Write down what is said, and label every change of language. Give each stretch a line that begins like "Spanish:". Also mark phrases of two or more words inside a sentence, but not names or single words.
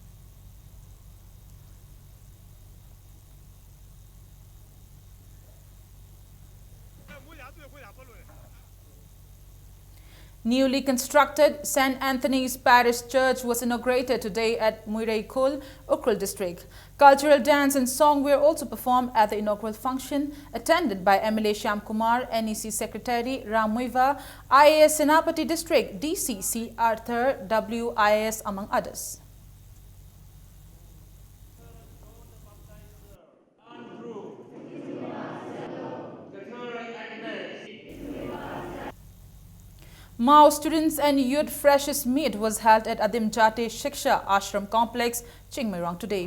English: Newly constructed St. Anthony's Parish Church was inaugurated today at Muiraikul, Ukhrul district. Cultural dance and song were also performed at the inaugural function, attended by MLA Shyam Kumar, NEC Secretary Ram Muiva, IAS Senapati District, DCC Arthur WIAS, among others. Mao Students and Youth Freshers Meet was held at Adim Jati Shiksha Ashram Complex, Chingmairong today.